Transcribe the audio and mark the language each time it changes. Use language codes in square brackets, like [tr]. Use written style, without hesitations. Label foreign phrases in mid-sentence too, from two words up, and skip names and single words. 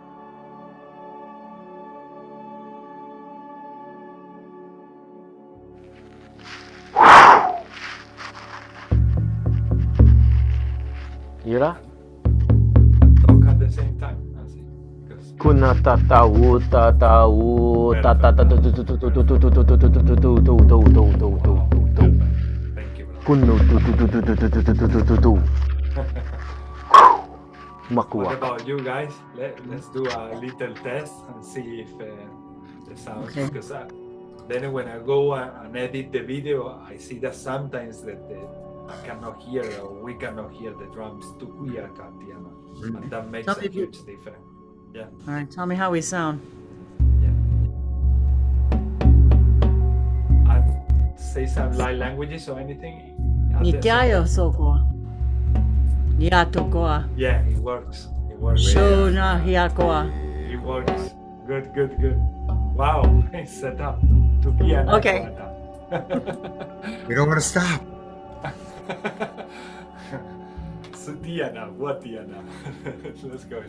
[en] Ira? Talk at the same time, Nancy. Kuna tatau tatau tatata Thank you, brother. Kunu What Makuaka. about you guys? Let's do a little test and see if the sounds. Okay. Because then when I go and edit the video, I see that sometimes that I cannot hear or we cannot hear the drums. And that makes Tell a me if you- huge difference. Yeah. All right, tell me how we sound. And say some light languages or anything. Nitiayo soko. Niatokoa. Yeah, it works. It works. Shona hiakoa. It works. Good. Wow, it's set up. Tukiana. Okay. We don't want to stop. Sutiana, Watiana. Let's go.